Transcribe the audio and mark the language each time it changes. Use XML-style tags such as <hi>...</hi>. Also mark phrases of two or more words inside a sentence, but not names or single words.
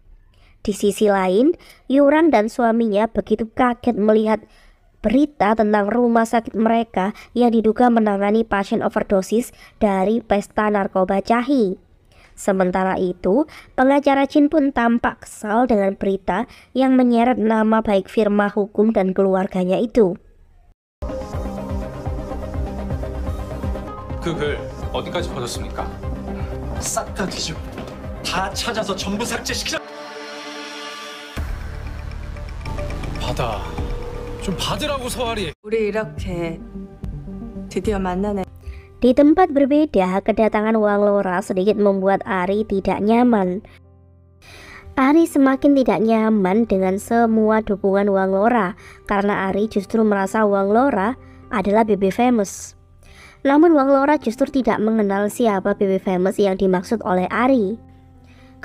<id>Di sisi lain, Yurang dan suaminya begitu kaget melihat berita tentang rumah sakit mereka yang diduga menangani pasien overdosis dari pesta narkoba Chahi. Sementara itu, pengacara Jin pun tampak kesal dengan berita yang menyeret nama baik firma hukum dan keluarganya itu.</id> <ko>그 글 어디까지 퍼졌습니까? 싹 다 뒤지고 다 찾아서 전부 삭제시키자. 받아. 좀 받으라고 서아리. 우리 이렇게 드디어 만나네.</ko> <id>Di tempat berbeda, kedatangan Wang Laura sedikit membuat Ari tidak nyaman. Ari semakin tidak nyaman dengan semua dukungan Wang Laura karena Ari justru merasa Wang Laura adalah Baby Famous. Namun Wang Laura justru tidak mengenal siapa Baby Famous yang dimaksud oleh Ari.</id>